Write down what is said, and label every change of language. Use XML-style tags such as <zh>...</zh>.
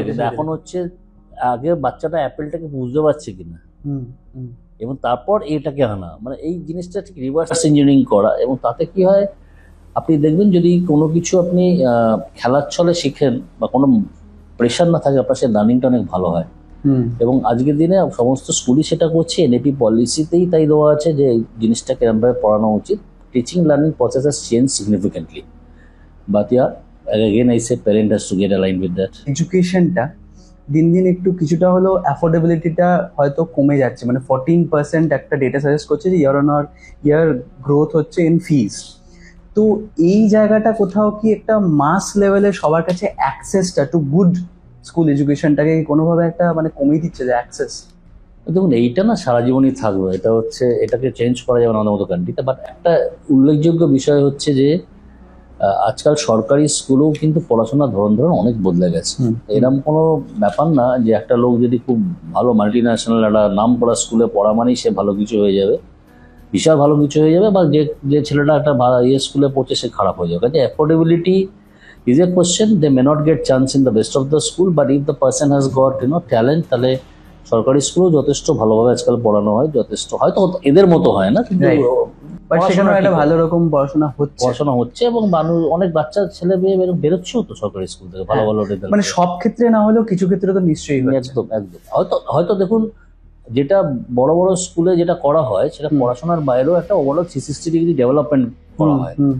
<bn>এখন হচ্ছে আগে বাচ্চাটা অ্যাপেলটাকে বুঝতে পারছে কিনা, এবং তারপর এটাকে আনা, মানে এই জিনিসটা ঠিক রিভার্স ইঞ্জিনিয়ারিং করা। এবং তাতে কি হয়, আপনি দেখবেন যদি কোনো কিছু আপনি খেলার ছলে শিখেন বা কোনো প্রেশার না থাকে, আপনার সে লার্নিংটা অনেক ভালো হয়। এবং আজকের দিনে সমস্ত স্কুলই সেটা করছে, NAP পলিসিতেই তাই দেওয়া আছে যে এই জিনিসটা কিরমভাবে পড়ানো উচিত।</bn> <en>Teaching learning process has change significantly, but again I say parent has to get aligned with that.</en> <bn>এডুকেশনটা দিন দিন একটু কিছুটা হলো অ্যাফোর্ডেবিলিটিটা হয়তো কমে যাচ্ছে, মানে 14% একটা ডেটা সাজেস্ট করছে যে ইয়ার অন ইয়ার গ্রোথ হচ্ছে ইন ফিস। তো এই জায়গাটা কোথাও কি একটা মাস লেভেলে সবার কাছে অ্যাক্সেসটা টু গুড স্কুল এডুকেশনটাকে কোনোভাবে একটা মানে কমিয়ে দিচ্ছে যে অ্যাক্সেস? দেখুন এইটা না সারা জীবনই থাকবে, এটা হচ্ছে এটাকে চেঞ্জ করা যাবে না আমাদের মতো কান্ট্রিতে। বাট একটা উল্লেখযোগ্য বিষয় হচ্ছে যে আজকাল সরকারি স্কুলেও কিন্তু পড়াশোনার ধরন অনেক বদলে গেছে। এরকম কোনো ব্যাপার না যে একটা লোক যদি খুব ভালো মাল্টি ন্যাশনাল একটা নাম করা স্কুলে পড়া মানেই সে ভালো কিছু হয়ে যাবে, বিশাল ভালো কিছু হয়ে যাবে, বা যে ছেলেটা একটা স্কুলে পড়ছে সে খারাপ হয়ে যাবে।</bn> <en>কাজে affordability is a question. They may not get chance in the best of the school, but if the person has got talent,</en> <bn>তাহলে সরকারি স্কুলেও যথেষ্ট ভালোভাবে আজকাল পড়ানো হয়, যথেষ্ট হয়তো এদের মতো হয় না, কিন্তু সেখানে একটা ভালো রকম পড়াশোনা হচ্ছে এবং মানুষ অনেক বাচ্চা ছেলে মেয়ে বেরোচ্ছেও তো সরকারি স্কুল থেকে ভালো ভালো রেজাল্ট। মানে সব ক্ষেত্রে না হলেও কিছু ক্ষেত্রে তো নিশ্চয়ই একদম একদম। হয়তো দেখুন যেটা বড় বড় স্কুলে যেটা করা হয় সেটা পড়াশোনার বাইরেও একটা ওভারঅল 360 ডিগ্রি ডেভেলপমেন্ট করা হয়।</bn>